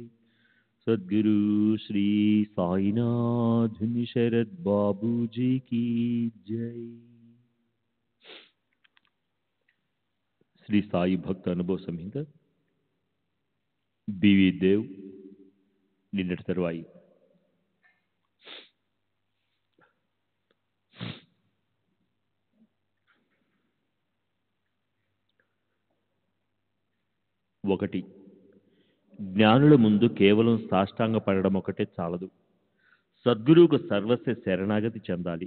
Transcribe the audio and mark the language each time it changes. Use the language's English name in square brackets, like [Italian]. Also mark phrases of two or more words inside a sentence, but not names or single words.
[Hindi] सद्गुरु श्री साईनाथ शरद बाबू जी की जय। [Telugu] శ్రీ సాయి భక్త అనుభవ సంహిత బివి దేవ్ నిన్నటి తరువాయి. ఒకటి, జ్ఞానుల ముందు కేవలం సాష్టాంగ పడడం ఒకటే చాలదు, సద్గురువుకు సర్వస్వ శరణాగతి చెందాలి.